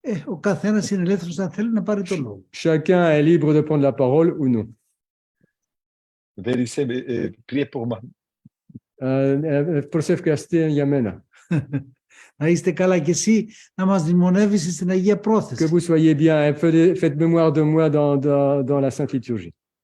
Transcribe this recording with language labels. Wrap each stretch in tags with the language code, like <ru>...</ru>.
<el>Ο καθένας είναι ελεύθερος αν θέλει να πάρει το λόγο.</el> <fr>Chacun est libre de prendre la parole ou non. Vérissez, priez pour moi.</fr> <el>Προσευχαστε για μένα. Να είστε καλά και εσύ να μας δημονεύεις στην Αγία</el> <fr>Que</fr> <el>Πρόθεση.</el> <fr>vous soyez bien et faites mémoire de moi dans la Sainte Liturgie.</fr>